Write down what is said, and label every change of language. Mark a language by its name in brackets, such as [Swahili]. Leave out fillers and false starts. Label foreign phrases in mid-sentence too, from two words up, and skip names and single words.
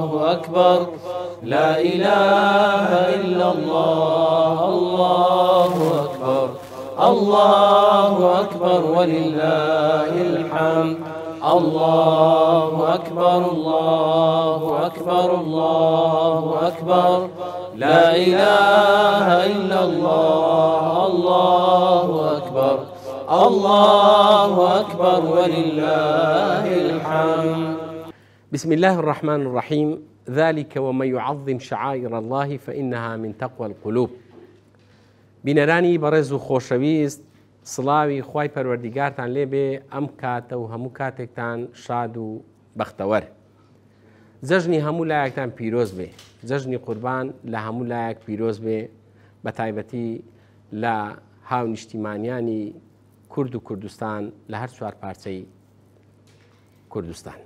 [Arabic] أكبر لا إله إلا الله الله أكبر الله أكبر ولله الحمد الله أكبر الله أكبر الله أكبر لا إله إلا الله الله أكبر الله أكبر ولله الحمد. بسم الله الرحمن الرحيم. ذلك ومن يعظم شعائر الله فإنها من تقوى القلوب. [Central Kurdish] بینەرانی بەڕێز و خۆشەویست، سڵاوی خوای پەروەردیگارتان لێبێ ئەم کاتە و هەموو کاتێکتان شاد و بەختەوەر. جەژنی هەموو لایەکتان پیرۆز بێ، جەژنی قوربان لە هەموو لایەک پیرۆز بێ، بە تایبەتی لە هاونیشتیمانیانی کورد و کوردستان لە هەر چوار پارچەی کوردستان.